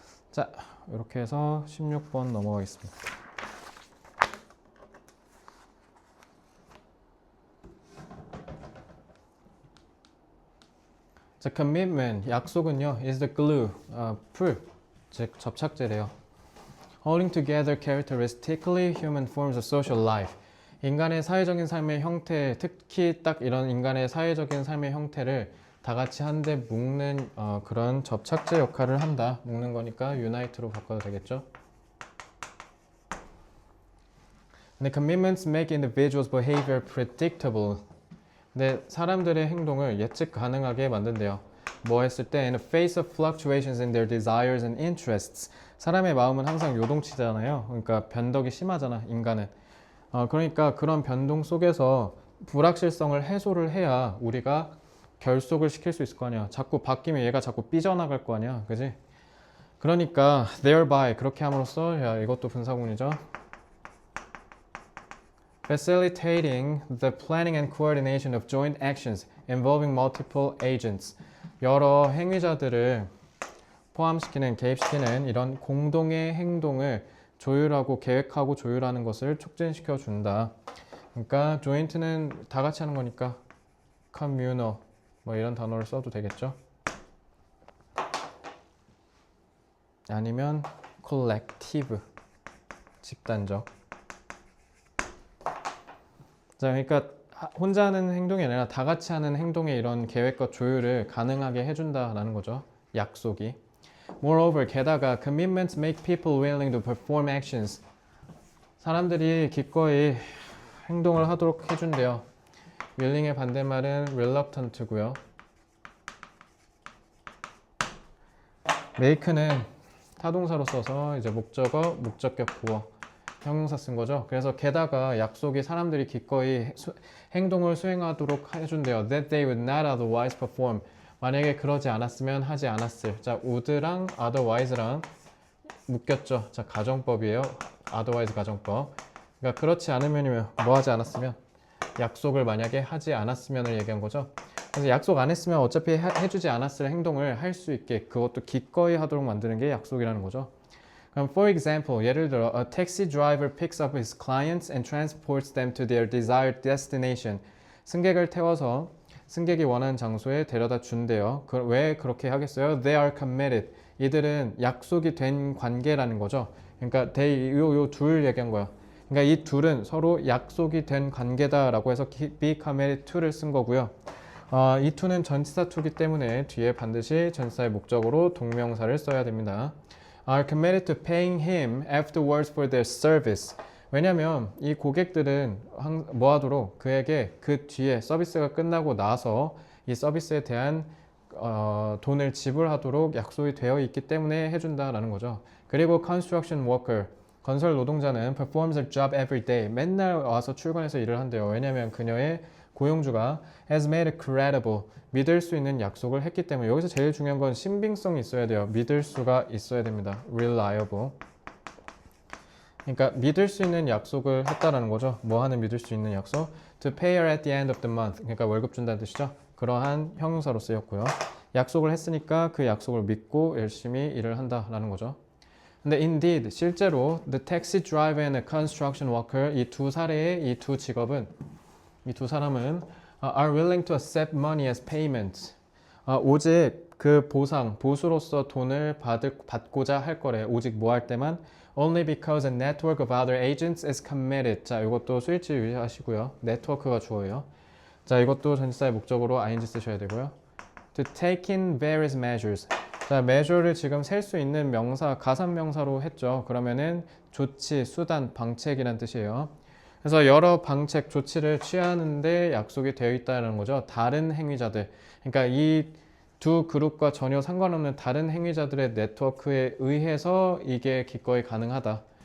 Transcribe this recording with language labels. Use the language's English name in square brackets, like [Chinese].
[Korean] 자, 이렇게 해서 16번 넘어가겠습니다. 자, commitment, 약속은요, [English] is the glue, [Korean] 풀, 즉 접착제래요. [English] holding together characteristically human forms of social life. [Korean] 인간의 사회적인 삶의 형태, 특히 딱 이런 인간의 사회적인 삶의 형태를 다 같이 한데 묶는 그런 접착제 역할을 한다. 묶는 거니까 unite로 바꿔도 되겠죠. 근데 [English] commitments make individuals' behavior predictable. [Korean] 근데 사람들의 행동을 예측 가능하게 만든대요. 뭐 했을 때 [English] in the face of fluctuations in their desires and interests. [Korean] 사람의 마음은 항상 요동치잖아요. 그러니까 변덕이 심하잖아, 인간은. 그러니까 그런 변동 속에서 불확실성을 해소를 해야 우리가 결속을 시킬 수 있을 거 아니야. 자꾸 바뀌면 얘가 자꾸 삐져나갈 거 아니야. 그지? 그러니까 thereby 그렇게 함으로써 야, 이것도 분사구문이죠. [English] Facilitating the planning and coordination of joint actions involving multiple agents. [Korean] 여러 행위자들을 포함시키는, 개입시키는 이런 공동의 행동을 조율하고 계획하고 조율하는 것을 촉진시켜 준다. 그러니까 joint는 다 같이 하는 거니까 communal 뭐 이런 단어를 써도 되겠죠. 아니면 collective 집단적. 자, 그러니까 혼자 하는 행동이 아니라 다 같이 하는 행동의 이런 계획과 조율을 가능하게 해준다라는 거죠. 약속이. [English] Moreover, 게다가 commitments make people willing to perform actions. [Korean] 사람들이 기꺼이 행동을 하도록 해준대요. willing의 반대말은 reluctant고요. make는 타동사로 써서 이제 목적어, 목적격 보어, 형용사 쓴 거죠. 그래서 게다가 약속이 사람들이 기꺼이 행동을 수행하도록 해준대요. [English] That they would not otherwise perform. [Korean] 만약에 그러지 않았으면 하지 않았을. 자, would랑 otherwise랑 묶였죠. 자, 가정법이에요. otherwise 가정법. 그러니까 그렇지 않으면이면 뭐 하지 않았으면 약속을 만약에 하지 않았으면을 얘기한 거죠. 그래서 약속 안 했으면 어차피 해주지 않았을 행동을 할 수 있게 그것도 기꺼이 하도록 만드는 게 약속이라는 거죠. [English] 그럼 for example, [Korean] 예를 들어 [English] a taxi driver picks up his clients and transports them to their desired destination. [Korean] 승객을 태워서 승객이 원하는 장소에 데려다 준대요. 왜 그렇게 하겠어요? [English] They are committed. [Korean] 이들은 약속이 된 관계라는 거죠. 그러니까 they, 요 둘 얘기한 거야. 그러니까 이 둘은 서로 약속이 된 관계다라고 해서 be committed to를 쓴 거고요. 이 to는 전치사 to이기 때문에 뒤에 반드시 전치사의 목적으로 동명사를 써야 됩니다. [English] Are committed to paying him afterwards for their service. [Korean] 왜냐면 이 고객들은 뭐 하도록 그에게 그 뒤에 서비스가 끝나고 나서 이 서비스에 대한 돈을 지불하도록 약속이 되어 있기 때문에 해준다라는 거죠. [English] 그리고 construction worker, [Korean] 건설 노동자는 [English] performs a job every day. [Korean] 맨날 와서 출근해서 일을 한대요. 왜냐면 그녀의 고용주가 [English] has made it credible. [Korean] 믿을 수 있는 약속을 했기 때문에. 여기서 제일 중요한 건 신빙성이 있어야 돼요. 믿을 수가 있어야 됩니다. [English] reliable. [Korean] 그러니까 믿을 수 있는 약속을 했다라는 거죠. 뭐 하는 믿을 수 있는 약속? [English] To pay her at the end of the month. [Korean] 그러니까 월급 준다는 뜻이죠. 그러한 형용사로 쓰였고요. 약속을 했으니까 그 약속을 믿고 열심히 일을 한다라는 거죠. [English] 근데 indeed 실제로 the taxi driver and the construction worker [Korean] 이 두 사례의 이 두 직업은 이 두 사람은 [English] are willing to accept money as payment. [Korean] 오직 그 보수로서 돈을 받고자 할 거래. 오직 뭐 할 때만 [English] only because a network of other agents is committed. [Korean] 자, 이것도 스위치 유의하시고요. 네트워크가 주어예요. 자, 이것도 전치사의 목적으로 ing 쓰셔야 되고요. [English] To take in various measures. [Korean] 자, measure를 지금 셀 수 있는 명사, 가산명사로 했죠. 그러면은 조치, 수단, 방책이란 뜻이에요. 그래서 여러 방책, 조치를 취하는데 약속이 되어 있다는 거죠. 다른 행위자들. 그러니까 이 두 그룹과 전혀 상관없는 다른 행위자들의 네트워크에 의해서 이게 기꺼이 가능하다.